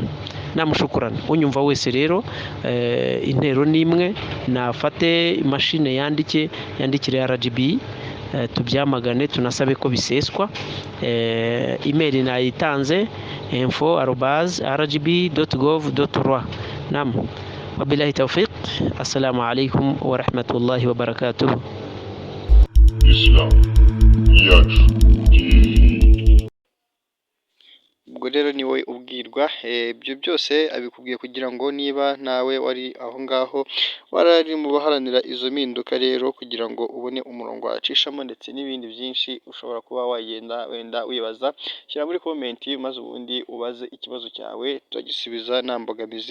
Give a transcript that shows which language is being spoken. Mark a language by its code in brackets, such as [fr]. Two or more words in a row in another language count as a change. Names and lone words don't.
[rw] Namushukurana unyumva wese rero, intero nimwe, nafate imashine yandikire RGB, tubyamagane, tunasabe ko biseswa. Email nayitanze info@rgb.gov.rw. [ar] نعم، وبالله التوفيق. السلام عليكم ورحمة الله وبركاته. [rw] Islam yacu. Ubwo rero ni wowe ubwirwa, ibyo byose abikubwiye kugira ngo niba nawe wari aho ngaho warari mu baharanira izo mpinduka rero, kugira ngo ubone umurongo wacishamo ndetse n'ibindi byinshi ushobora kuba wagenda wenda wibaza, shyira muri komenti maze ubundi ubaze ikibazo cyawe, turagisubiza nta mbogamizi.